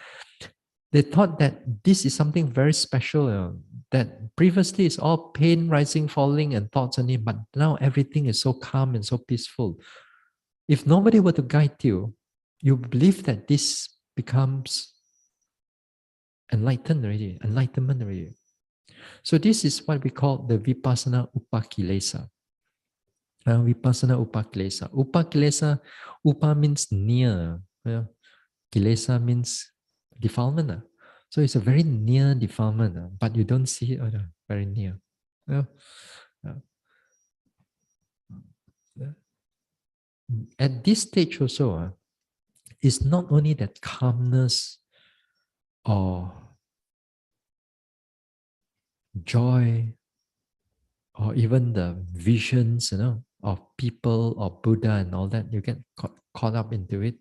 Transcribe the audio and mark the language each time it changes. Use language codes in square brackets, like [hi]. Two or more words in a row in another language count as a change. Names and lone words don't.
[en] They thought that this is something very special, that previously it's all pain, rising, falling, and thoughts only, but now everything is so calm and so peaceful. If nobody were to guide you, you believe that this becomes enlightenment already. So this is what we call the [pi] vipassana upakilesa. Vipassana upakilesa. Upakilesa, [en] upa means near. Kilesa means defilement. So it's a very near defilement, but you don't see it very near. At this stage also, it's not only that calmness or joy or even the visions, of people or Buddha and all that, you get caught up into it.